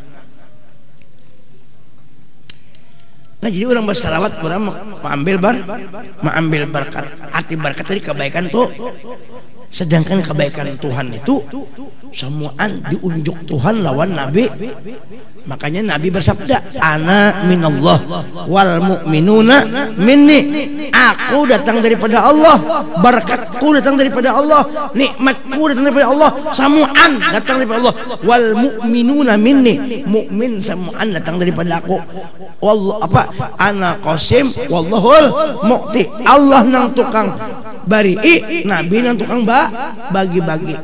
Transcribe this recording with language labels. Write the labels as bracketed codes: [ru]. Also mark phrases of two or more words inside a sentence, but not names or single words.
[bjn] Nah, jadi orang bersalawat, orang mengambil berkat. Arti berkat tadi kebaikan tuh. Sedangkan kebaikan Tuhan itu semuaan diunjuk Tuhan lawan Nabi. Makanya Nabi bersabda, [ar] أنا من الله والمؤمنون مني. [bjn] Aku datang daripada Allah, berkatku datang daripada Allah, nikmatku datang daripada Allah, semuaan datang daripada Allah. [ar] والمؤمنون مني, [bjn] mukmin semuaan datang daripada aku. Wallah apa? [ar] أنا قاسم والله المعطي. [bjn] Allah nang tukang bari'i, Nabi nang tukang bagi-bagi.